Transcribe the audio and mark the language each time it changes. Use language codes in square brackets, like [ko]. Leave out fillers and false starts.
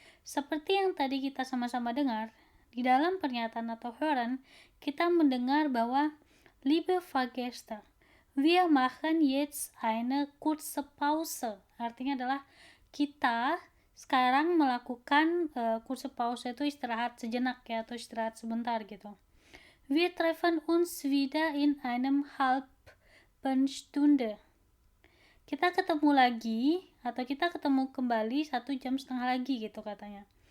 [id] Seperti yang tadi kita sama-sama dengar, di dalam pernyataan atau hören, kita mendengar bahwa [de] Liebe Fahrgäste, wir machen jetzt eine kurze Pause. [id] Artinya adalah kita sekarang melakukan kurze Pause itu istirahat sejenak ya, atau istirahat sebentar gitu. [de] Wir treffen uns wieder in einem halben Stunde. [id] Kita ketemu lagi atau kita ketemu kembali 1,5 jam lagi gitu katanya.